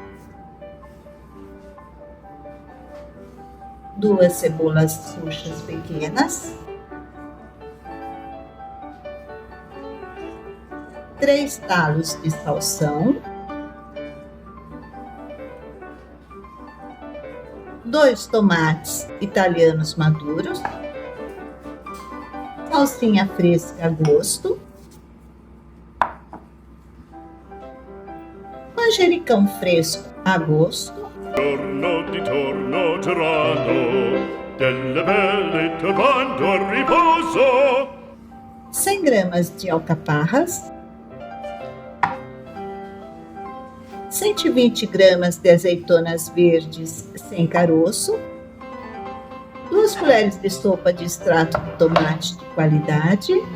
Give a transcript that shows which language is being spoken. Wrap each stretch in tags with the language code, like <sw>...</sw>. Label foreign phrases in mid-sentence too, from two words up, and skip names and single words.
<pt>2 cebolas roxas pequenas, 3 talos de salsão, 2 tomates italianos maduros, salsinha fresca a gosto, manjericão fresco a gosto,</pt> <it>Giorno di torno girando, delle belle turbando al riposo,</it> <pt>100 gramas de alcaparras, 120 gramas de azeitonas verdes sem caroço, 2 colheres de sopa de extrato de tomate de qualidade,</pt>